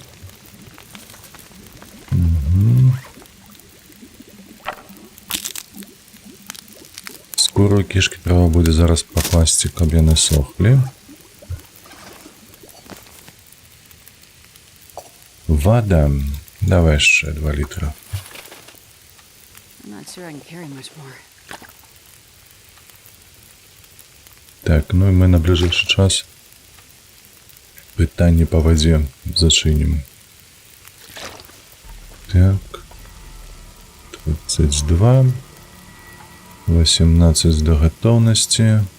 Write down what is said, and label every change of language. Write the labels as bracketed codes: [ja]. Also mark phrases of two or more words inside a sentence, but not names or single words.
[be] Скуру кішки треба буде зараз покласти, каб яны сохлі. [uk] Вода. Давай ще 2 літра. [en] I'm not sure I can carry much more. [uk] Так, ну і ми на ближайший час питання по воді зачинимо. Так. 32. 18 до готовності.